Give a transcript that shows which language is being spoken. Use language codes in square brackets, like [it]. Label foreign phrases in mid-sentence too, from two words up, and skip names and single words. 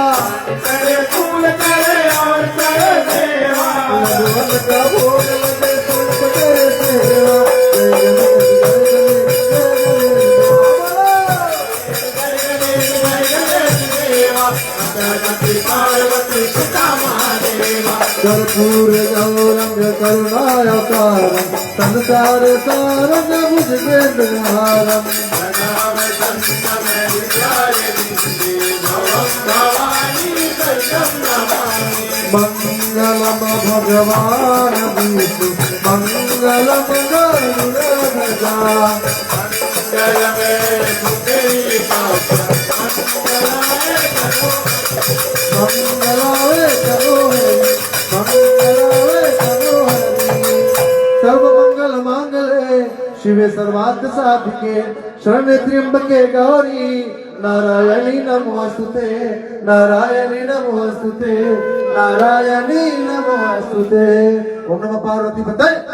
[hi] चढ़े फूल चढ़े और चढ़े मेवा लड्डूवन का भोग लगे सबके सेवा जय गणेश जय गणेश देवा माता जाकी पार्वती सीता महादेवा [sa] कर्पूर गौरंग करुणावतारम संसार सारंग भुजगेन्द्रहारम मंगलम भगवान विष्णु मंगलम गरुड़ध्वजा मंगलावे करो हरि मंगलावे करो हरि सर्व मंगल मांगले शिवे सर्वार्थ साधिके शरण्य त्र्यंबके गौरी नारायणी नमोस्तुते नारायणी नमोस्तुते नारायणी नमोस्तुते ओम नमः पार्वती पते